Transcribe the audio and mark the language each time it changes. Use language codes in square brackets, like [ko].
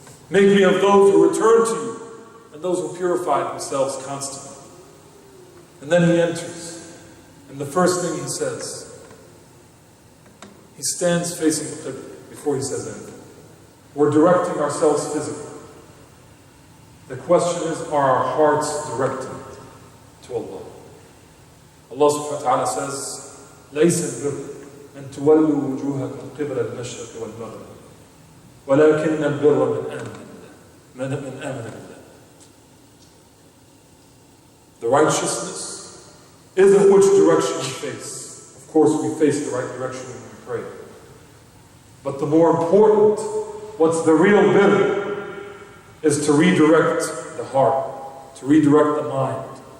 [en] Make me of those who return to you and those who purify themselves constantly. And then he enters. And the first thing he says, he stands facing the Qibla before he says anything. We're directing ourselves physically. The question is, are our hearts directed to Allah? Allah subhanahu wa ta'ala says, [ar] لَيْسَ الْبِرُّ أَن تُوَلُّوا وُجُوهَكُمْ قِبَلَ الْمَشْرِقِ وَالْمَغْرِبِ وَلَكِنَّ الْبِرَّ مَنْ آمَنَ بِاللَّهِ. [en] The righteousness isn't which direction we face. Of course, we face the right direction when we pray. But the more important, what's the real birr, is to redirect the heart, to redirect the mind.